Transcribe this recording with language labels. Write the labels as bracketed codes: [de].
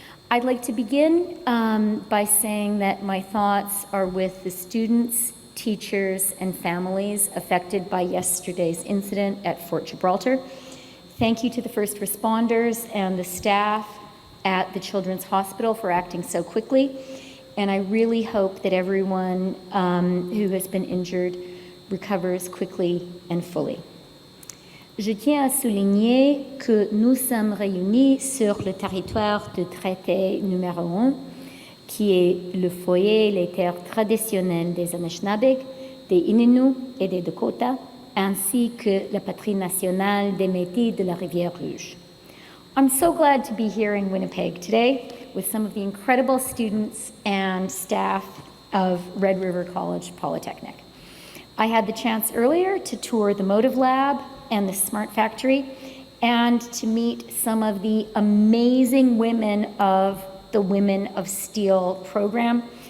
[en] I'd like to begin by saying that my thoughts are with the students, teachers, and families affected by yesterday's incident at Fort Gibraltar. Thank you to the first responders and the staff at the Children's Hospital for acting so quickly. And I really hope that everyone who has been injured recovers quickly and fully. [fr] Je tiens à souligner que nous sommes réunis sur le territoire du traité numéro 1, qui est le foyer, les terres traditionnelles des Anishinaabe, des Inuits et des Dakota, ainsi que la patrie nationale des Métis de la Rivière Rouge. [en] I'm so glad to be here in Winnipeg today with some of the incredible students and staff of Red River College Polytech. I had the chance earlier to tour the Motive Lab and the Smart Factory and to meet some of the amazing women of the Women of Steel program.